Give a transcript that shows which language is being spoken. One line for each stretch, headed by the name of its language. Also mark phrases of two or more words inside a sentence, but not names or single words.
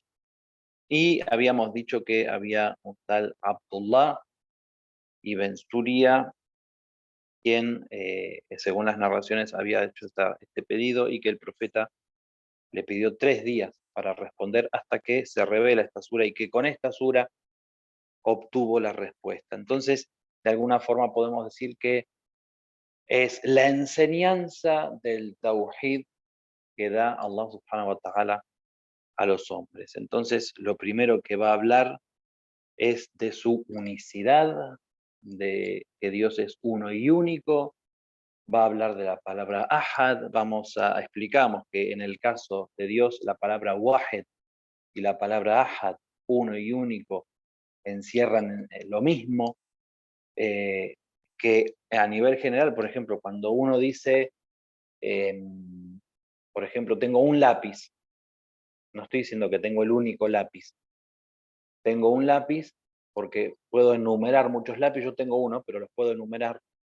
Spanish: Y habíamos dicho que había un tal Abdullah ibn Surya, quien, según las narraciones, había hecho este pedido y que el profeta le pidió 3 días para responder hasta que se revela esta sura y que con esta sura obtuvo la respuesta. Entonces, de alguna forma podemos decir que es la enseñanza del Tawhid que da
Arabic: الله سبحانه وتعالى
Spanish: a los hombres. Entonces, lo primero que va a hablar es de su unicidad, de que Dios es uno y único. Va a hablar de la palabra ahad. Explicamos que en el caso de Dios la palabra wahed y la palabra ahad, uno y único, encierran lo mismo, que a nivel general, por ejemplo, cuando uno dice, por ejemplo, tengo un lápiz, no estoy diciendo que tengo el único lápiz, tengo un lápiz porque puedo enumerar muchos lápices, yo tengo uno, pero los puedo enumerar.